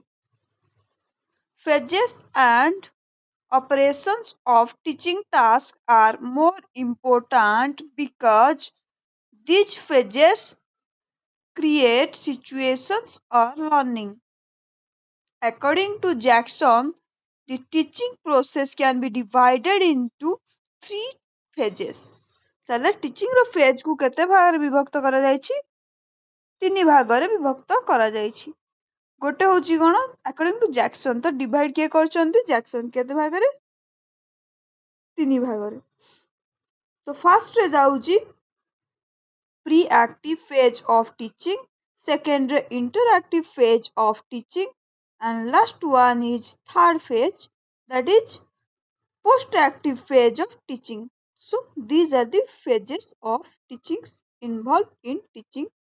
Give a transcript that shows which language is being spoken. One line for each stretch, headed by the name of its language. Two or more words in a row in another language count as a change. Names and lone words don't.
English: Phases and operations of teaching tasks are more important because these phases create situations or learning. According to Jackson, the teaching process can be divided into three phases.
Odia: ତାହେଲେ teaching ର phase କୁ କେତେ ଭାଗରେ ବିଭକ୍ତ କରାଯାଇଛି? ତିନି ଭାଗରେ ବିଭକ୍ତ କରାଯାଇଛି। ଗୋଟେ ହଉଛି କ'ଣ?
English: According to Jackson,
Odia: ତ divide କିଏ କରିଛନ୍ତି? Jackson। କେତେ ଭାଗରେ? ତିନି ଭାଗରେ।
English: ତ first
Odia: ରେ ଯାଉଛି
English: pre-active phase of teaching, second ରେ interactive phase of teaching, and last one is third phase, that is post-active phase of teaching. So these are the phases of teachings involved in teaching.